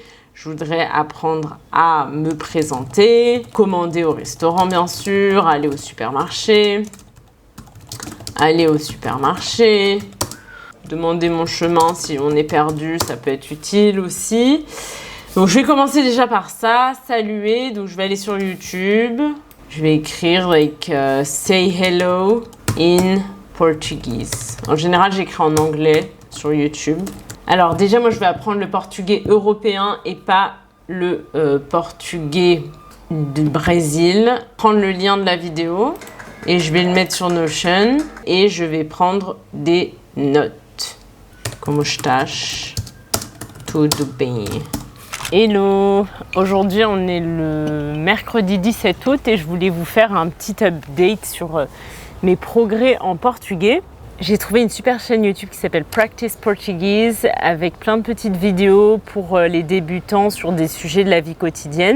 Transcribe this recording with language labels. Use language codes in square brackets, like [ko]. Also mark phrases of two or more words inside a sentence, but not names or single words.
[fr] Je voudrais apprendre à me présenter, commander au restaurant bien sûr, aller au supermarché, Demander mon chemin si on est perdu, ça peut être utile aussi. Donc je vais commencer déjà par ça, saluer. Donc je vais aller sur YouTube. Je vais écrire [en] say hello in Portuguese. [fr] En général, j'écris en anglais sur YouTube. Alors déjà, moi je vais apprendre le portugais européen et pas le portugais du Brésil. Prendre le lien de la vidéo et je vais le mettre sur Notion et je vais prendre des notes. [pt] Como estás? Tudo bem. [fr] Hello! Aujourd'hui on est le mercredi 17 août et je voulais vous faire un petit update sur mes progrès en portugais. J'ai trouvé une super chaîne YouTube qui s'appelle Practice Portuguese avec plein de petites vidéos pour les débutants sur des sujets de la vie quotidienne.